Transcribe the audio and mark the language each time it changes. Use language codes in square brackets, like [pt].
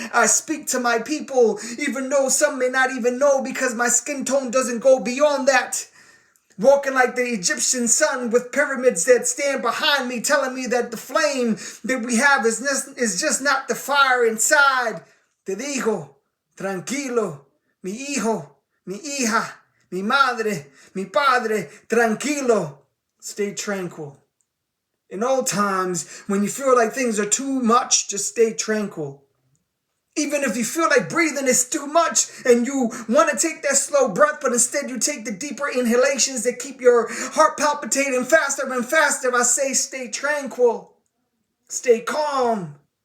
[en] I speak to my people, even though some may not even know, because my skin tone doesn't go beyond that. Walking like the Egyptian sun with pyramids that stand behind me, telling me that the flame that we have is just not the fire inside. [es] Te digo, tranquilo, mi hijo, mi hija, mi madre, mi padre, tranquilo. [en] Stay tranquil. In old times, when you feel like things are too much, just stay tranquil. Even if you feel like breathing is too much and you want to take that slow breath, but instead you take the deeper inhalations that keep your heart palpitating faster and faster, I say stay tranquil, stay calm.